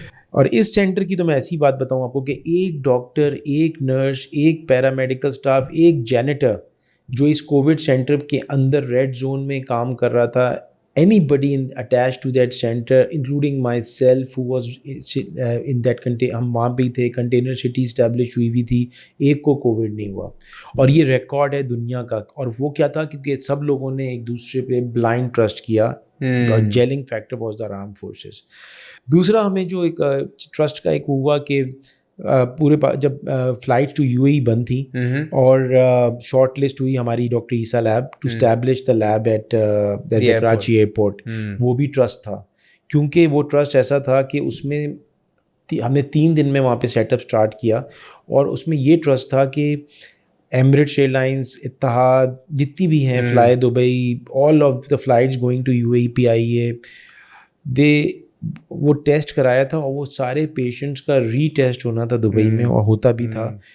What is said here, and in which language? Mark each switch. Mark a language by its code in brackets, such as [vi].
[ur] اور اس سینٹر کی تو میں ایسی بات بتاؤں آپ کو کہ ایک ڈاکٹر, ایک نرس, ایک پیرامیڈیکل اسٹاف, ایک جینیٹر جو اس کووڈ سینٹر کے اندر ریڈ زون میں کام کر رہا تھا, [en] anybody attached to that center including myself who was in that [ur] ہم وہاں پہ تھے, کنٹینر سٹی اسٹیبلش ہوئی تھی, ایک کو کووڈ نہیں ہوا. اور یہ ریکارڈ ہے دنیا کا. اور وہ کیا تھا کیونکہ سب لوگوں نے ایک دوسرے پہ بلائنڈ ٹرسٹ کیا. [en] Gelling factor was the arm forces. [ur] دوسرا ہمیں جو ایک ٹرسٹ کا ایک ہوا کہ پورے جب فلائٹ ٹو UAE بند تھی اور شارٹ لسٹ ہوئی ہماری doctor Isa lab [en] to establish the lab at Karachi airport, [ur] وہ بھی ٹرسٹ تھا. کیونکہ وہ ٹرسٹ ایسا تھا کہ اس میں ہم نے 3 دن میں وہاں پہ سیٹ اپ اسٹارٹ کیا, اور اس میں یہ ٹرسٹ تھا کہ ایمریٹس ایئر لائنس, اتحاد, جتنی بھی ہیں, fly Dubai, [en] all of the flights going to UAE [ur] PIA, وہ ٹیسٹ کرایا تھا, اور وہ سارے پیشنٹس کا ری ٹیسٹ ہونا تھا دبئی میں, اور ہوتا بھی تھا.